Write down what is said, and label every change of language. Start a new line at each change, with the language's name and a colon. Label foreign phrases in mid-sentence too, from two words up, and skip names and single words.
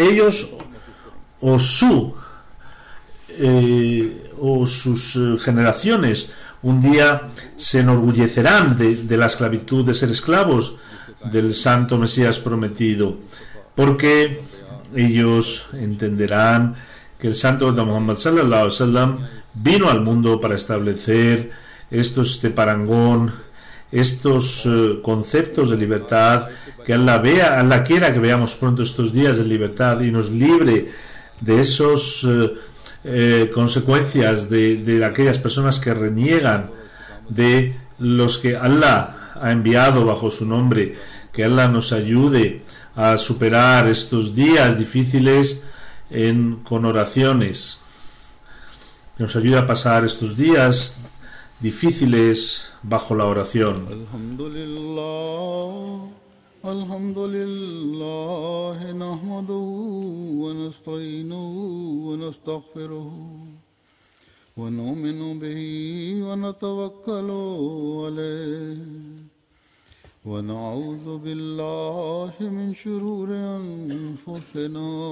Spanish: generaciones, un día se enorgullecerán de la esclavitud, de ser esclavos del Santo Mesías prometido, porque ellos entenderán que el Santo Muhammad
Arabic: صلى الله عليه وسلم
Spanish: vino al mundo para establecer estos parangón, estos conceptos de libertad, que Allah quiera que veamos pronto estos días de libertad y nos libre de esos consecuencias de aquellas personas que reniegan de los que Allah ha enviado bajo su nombre. Que Allah nos ayude a superar estos días difíciles con oraciones, que nos ayude a pasar estos días difíciles bajo la oración.
Arabic: الحمد لله، نحمده ونستعينه ونستغفره ونؤمن به ونتوكل عليه ونعوذ بالله من شرور أنفسنا